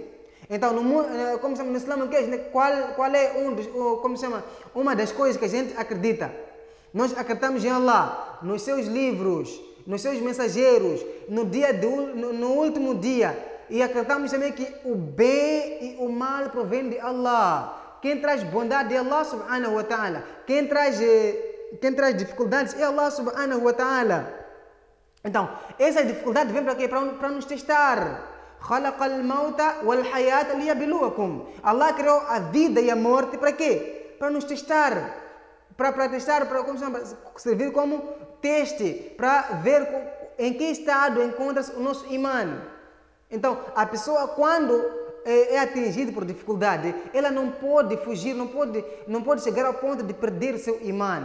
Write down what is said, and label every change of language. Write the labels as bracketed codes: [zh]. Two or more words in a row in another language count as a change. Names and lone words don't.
[pt] Então como se chama no Islã, qual é uma das coisas que a gente acredita? Nós acreditamos em Allah, nos seus livros, nos seus mensageiros, no último dia. E acreditamos também que o bem e o mal provém de Allah. Quem traz bondade é [ar] الله سبحانه وتعالى. [pt] Quem traz dificuldades é [ar] الله سبحانه وتعالى. [pt] Então, essa dificuldade vem para quê? Para nos testar. [ar] خَلَقَ الْمَوْتَ وَالْحَيَاةَ لِيَبْلُوَكُمْ. [pt] Allah criou a vida e a morte para quê? Para nos testar. Para testar, para servir como teste, para ver em que estado encontra-se o nosso imã. Então, a pessoa quando é atingida por dificuldade, ela não pode fugir, não pode chegar ao ponto de perder seu imã.